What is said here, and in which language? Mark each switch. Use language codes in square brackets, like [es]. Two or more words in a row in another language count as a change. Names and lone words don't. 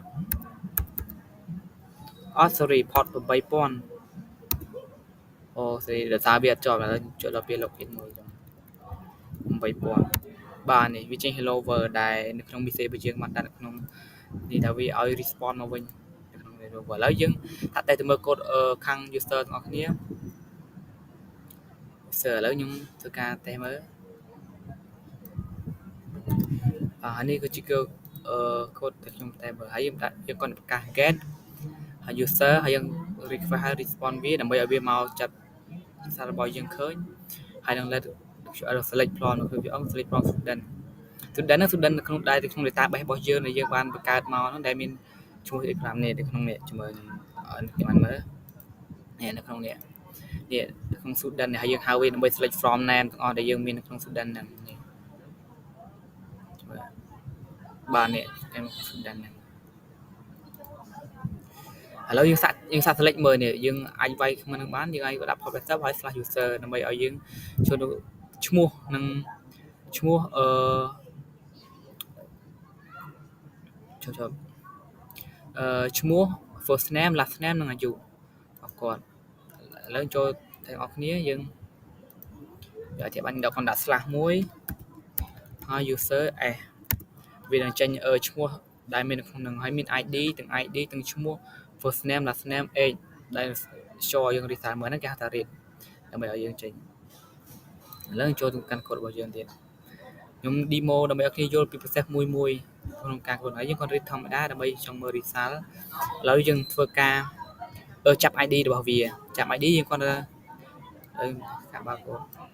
[en] sorry port [km] 8000អូ sorry ដោយសារវាអត់ជាប់ឥឡូវចូលដល់ពេល login មួយចឹង8000បាទនេះវាចេញ [en] hello world [km] ដែលនៅក្នុង message របស់យើងបានដាក់នៅក្នុងនេះថាវាឲ្យ respond មកវិញនៅក្នុង [en] hello world [km] ឥឡូវយើងថាតែទៅមើលកូដខាង user ទាំងអស់គ្នាឥឡូវខ្ញុំធ្វើការតេស្តមើល នេះគឺជាកូដដែលខ្ញុំតេស្តមើលហើយយើងគាត់ប្រកាស get ហើយ user ហើយយើង request ហើយ respond វាដើម្បី ឲ្យវាមកចាត់សាររបស់យើងឃើញហើយនឹង [en] let select from [km] នៅក្នុងវាអង្គ [en] select from student [km] នៅក្នុងdatabase របស់យើងដែលយើងបានបង្កើតមកហ្នឹងដែលមានឈ្មោះ exam នេះនៅក្នុងនេះជាមួយខ្ញុំបានមើលនេះនៅក្នុងនេះក្នុង student នេះហើយយើងហៅវាដើម្បី [en] select from name [km] ទាំងអស់ដែលយើងមាននៅក្នុង student ហ្នឹងនេះបាទនេះខ្ញុំ student ហ្នឹង ឥឡូវយើងសាក select មើលនេះយើងអាចវាយក្នុងនឹងបានយើងអាចដាក់ port 80 ហើយ /user ដើម្បីឲ្យយើងចូលទៅឈ្មោះនឹងឈ្មោះឈ្មោះ [en] first name last name [km] និងអាយុរបស់គាត់ឥឡូវចូលទាំងអស់គ្នាយើងអធិប្បាយដាក់ /1 ហើយ user s វានឹង ចេញឈ្មោះដែលមាននៅក្នុងនឹងហើយមាន ID ទាំងឈ្មោះ [en] first name last name age [km] ដែល show យើង reset មើលហ្នឹងគេហៅថា read ដើម្បីឲ្យយើងចេញឥឡូវចូលទៅកាន់កូដរបស់យើងទៀតខ្ញុំ demo ដើម្បីឲ្យគ្នាយល់ពី process មួយក្នុងការកូដហើយយើងគាត់ read ធម្មតាដើម្បីចង់មើល result ឥឡូវយើងធ្វើការចាប់ ID របស់វាចាប់ ID យើងគាត់ការបើកកូដ